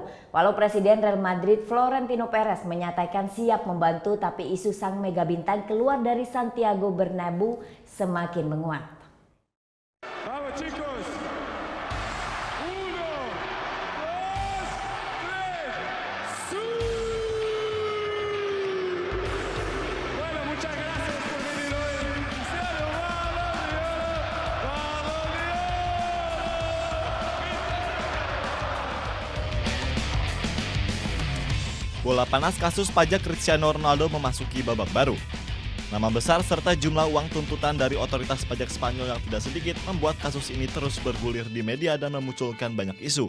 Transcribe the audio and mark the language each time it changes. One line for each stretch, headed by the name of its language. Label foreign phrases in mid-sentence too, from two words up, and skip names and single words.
Indonesian: Walau Presiden Real Madrid Florentino Perez menyatakan siap membantu, tapi isu sang mega bintang keluar dari Santiago Bernabeu semakin menguat.
Spanish: Vamos chicos. 1, 2, 3. Bueno, muchas gracias por venir hoy.
Indonesian: Bola panas kasus pajak Cristiano Ronaldo memasuki babak baru. Nama besar serta jumlah uang tuntutan dari otoritas pajak Spanyol yang tidak sedikit membuat kasus ini terus bergulir di media dan memunculkan banyak isu.